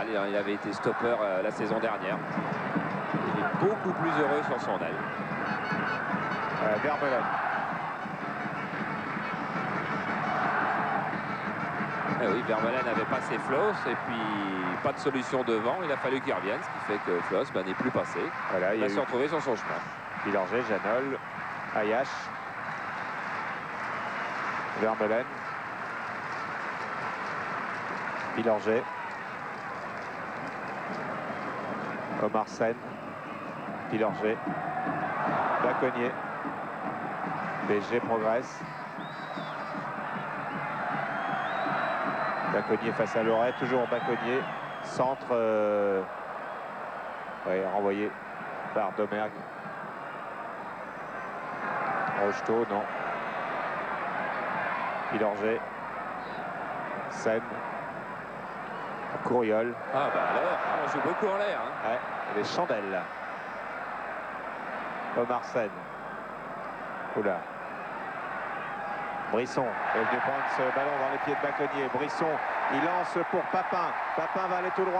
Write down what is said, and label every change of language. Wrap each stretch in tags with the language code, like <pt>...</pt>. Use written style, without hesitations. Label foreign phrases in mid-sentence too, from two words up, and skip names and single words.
<fr>Il avait été stopper la saison dernière. Il est beaucoup plus heureux sur son aile. Vermeulen. Eh oui, Vermeulen avait passé Flos et puis pas de solution devant. Il a fallu qu'il revienne, ce qui fait que Flos n'est plus passé. Voilà, il va se retrouver sur son chemin. Pilanger, Janol, Ayache, Vermeulen, Pilanger, Omar Sen, Pilanger, Bacconnier. PSG progresse. Bacconnier face à Loret, toujours Bacconnier. Centre renvoyé par Domergue. Rocheteau, non. Pilanger. Sen. Courriol. Ah bah alors, on joue beaucoup en l'air. Hein. Ouais, les chandelles. Omar Sen. Oula. Brisson est venu prendre ce ballon dans les pieds de Bacconnier. Brisson, il lance pour Papin. Papin va aller tout droit.</fr>